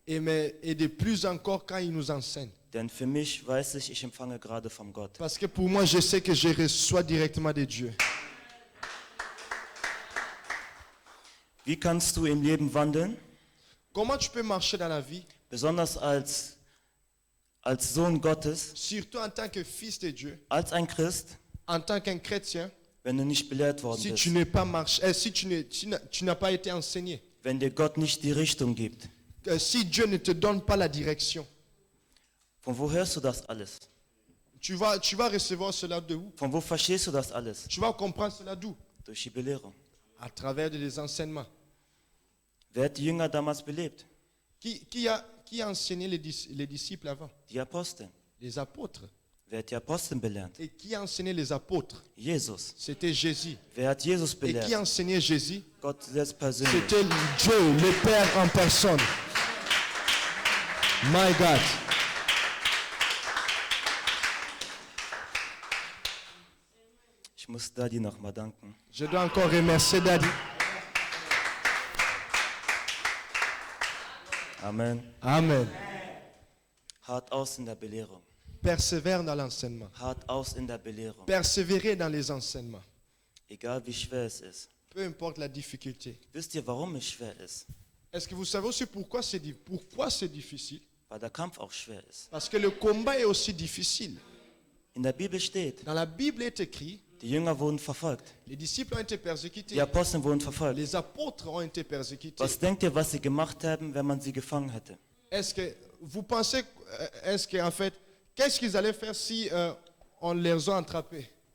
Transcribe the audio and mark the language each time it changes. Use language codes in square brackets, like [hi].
[fr] et de plus encore quand il nous enseigne. [de] Denn für mich weiß ich empfange gerade von Gott. [fr] Parce que pour moi, je sais que je reçois directement de Dieu. [de] Wie kannst du im Leben wandeln? [fr] Comment tu peux marcher dans la vie, [de] Besonders als Sohn Gottes, [fr] surtout en tant que fils de Dieu, [de] als ein Christ, [fr] en tant qu'un chrétien, [de] wenn du nicht belehrt worden [fr] si [de] bist, [fr] tu n'es pas marché, si tu n'as pas été enseigné, [de] wenn dir Gott nicht die Richtung gibt. [fr] si Dieu ne te donne pas la direction, [de] Von wo hörst du das alles? [fr] tu vas recevoir cela de où? [de] Von wo verstehst du das alles? [fr] Tu vas comprendre cela d'où? [de] Durch die Belehrung. [fr] À travers des enseignements. [de] Wer hat die Jünger damals belebt? [fr] Qui a enseigné les disciples avant? [de] Die Apostel. [fr] Les apôtres. [de] Wer hat die Apostel belehrt? [fr] Et qui a enseigné les apôtres? [de] Jesus. [fr] C'était Jésus. [de] Wer hat Jesus [fr] Et qui a [de] belehrt? [fr] enseigné Jésus? [de] Gott selbst persönlich. [fr] C'était Dieu, le Père en personne. [en] My God. [de] Ich muss Daddy nochmal danken. [fr] Je dois encore remercier Daddy. Amen. Amen. [de] Hart aus in der Belehrung. [fr] Persévère dans l'enseignement. [de] Hart aus in der Belehrung. [fr] Persévérer dans les enseignements. [de] Egal wie schwer es ist. [fr] Peu importe la difficulté. [de] Wisst ihr, warum es schwer ist? [fr] Est-ce que vous savez aussi pourquoi c'est difficile? [de] Weil der Kampf auch schwer ist. [fr] Parce que le combat est aussi difficile. [de] In der Bibel steht, [fr] Dans la Bible est écrit, [de] die Jünger wurden verfolgt. [fr] les disciples ont été [de] Die [fr] persécutés. [de] Apostel wurden verfolgt. [fr] Les apôtres ont été persécutés. [de] Was denkt ihr, was sie gemacht haben, wenn man sie gefangen hätte? [fr] Est-ce que vous pensez, en fait, qu'est-ce qu'ils allaient faire si on les a attrapés?